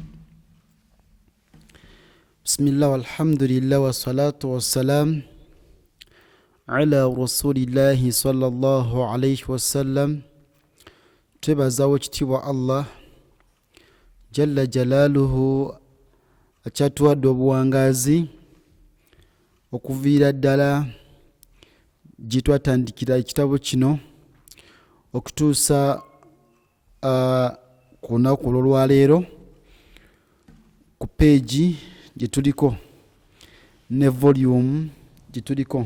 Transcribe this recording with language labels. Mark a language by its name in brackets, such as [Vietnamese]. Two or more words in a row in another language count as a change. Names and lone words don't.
[Arabic] بسم الله والحمد لله والصلاة والسلام على رسول الله صلى الله عليه وسلم. تبازا وجتبا الله جل جلاله [Ganda] achatuwadde obuwangazi okuviira ddala gye twatandikira ekitabo kino okutuusa ku lunaku olwaleero ku peegi gye tuliko ne volume gye tuliko.